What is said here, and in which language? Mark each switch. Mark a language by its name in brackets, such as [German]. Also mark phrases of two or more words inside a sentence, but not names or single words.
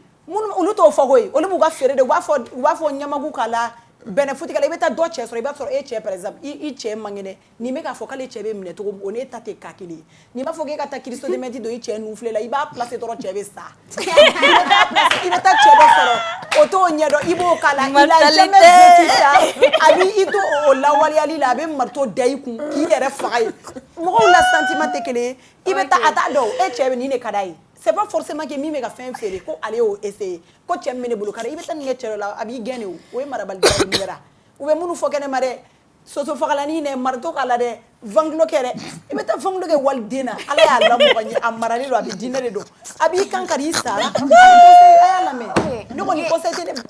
[Bambara] olu t'o fɔ koyi olu b'u ka feere de u b'a fɔ ɲamaku k'a la bɛnɛfuti k'a la i bɛ taa dɔ cɛ sɔrɔ i b'a sɔrɔ e cɛ [French] par exemple [Bambara] i cɛ man kɛnɛ nin bɛ k'a fɔ k'ale cɛ bɛ minɛ cogo min o n'e ta tɛ ka kelen ye n'i b'a fɔ k'e ka taa kirisitodemɛti don i cɛ nufile la i b'a placer dɔrɔn cɛ bɛ sa i bɛ taa cɛ dɔ sɔrɔ o t'o ɲɛdɔn i b'o k'a la [French] il a jamais vécu ça [Bambara] a b'i i to o lawaleyali la a bɛ marteau da i kun k'i yɛrɛ faga ye mɔgɔw la sentiment tɛ kelen ye i bɛ taa a t'a dɔn e cɛ bɛ nin de ka d'a ye. [French] C'est pas forcément que [Bambara] min bɛ ka fɛn feere ko ale y'o essayer ko cɛ min bɛ ne bolo kari i bɛ taa nin kɛ cɛ dɔ la a b'i gɛn de o ye marabaliya de yera u bɛ minnu fɔ kɛnɛma dɛ soso fagalanin dɛ marteau k'a la dɛ vangilo kɛ dɛ i bɛ taa vangilo kɛ waliden na ala y'a lamɔgɔ ɲɛ a maralen don a bɛ diinɛ de don a b'i kan kari i sara a y'a lamɛn ne kɔni conseil tɛ dɛ